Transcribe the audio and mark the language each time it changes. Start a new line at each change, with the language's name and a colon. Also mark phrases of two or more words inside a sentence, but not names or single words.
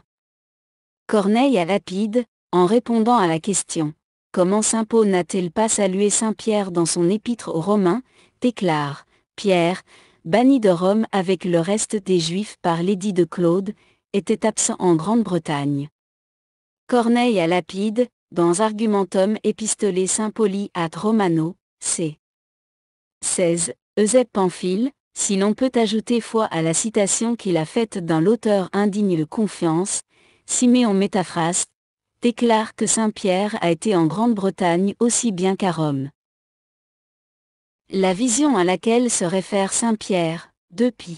French: Corneille à Lapide, en répondant à la question « Comment Saint Paul n'a-t-il pas salué Saint Pierre dans son épître aux Romains ?» déclare « Pierre, banni de Rome avec le reste des Juifs par l'édit de Claude, était absent en Grande-Bretagne. » Corneille à Lapide, dans Argumentum Epistolae Saint-Pauli ad Romano, c. 16, Eusèbe Pamphile, si l'on peut ajouter foi à la citation qu'il a faite d'un auteur indigne de confiance, Siméon Métaphraste, déclare que Saint Pierre a été en Grande-Bretagne aussi bien qu'à Rome. La vision à laquelle se réfère Saint Pierre, 2 Pie.